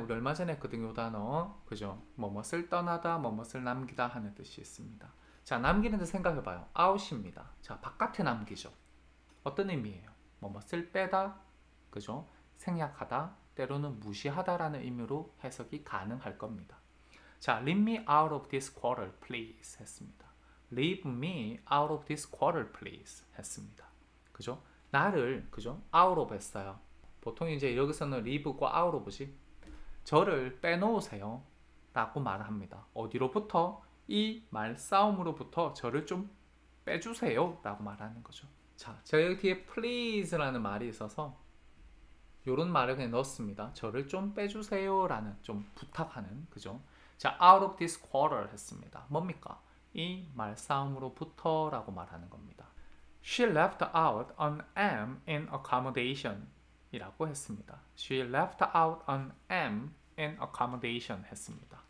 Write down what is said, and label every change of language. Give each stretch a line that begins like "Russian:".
Korean: 우리 얼마 전에 했거든요, 요 단어. 그죠? 뭐뭇을 떠나다, 뭐뭇을 남기다 하는 뜻이 있습니다. 자, 남기는 데 생각해봐요. out입니다. 자, 바깥에 남기죠. 어떤 의미예요? 뭐뭇을 빼다, 그죠? 생략하다, 때로는 무시하다라는 의미로 해석이 가능할 겁니다. 자,
English: leave me out of this quarter, please
Korean: 했습니다.
English: leave me out of this quarter, please
Korean: 했습니다. 그죠? 나를, 그죠? out of 했어요. 보통 이제 여기서는 leave과 out of지. 저를 빼놓으세요 라고 말을 합니다. 어디로부터? 이 말싸움으로부터 저를 좀 빼주세요 라고 말하는 거죠. 자, 제가 여기 뒤에 please라는 말이 있어서 요런 말을 그냥 넣었습니다. 저를 좀 빼주세요 라는, 좀 부탁하는, 그죠? 자,
English: out of this quarter
Korean: 했습니다. 뭡니까? 이 말싸움으로부터 라고 말하는 겁니다.
English: She left out an M in accommodation
Korean: 이라고 했습니다.
English: She left out an M in accommodation
Korean: 했습니다.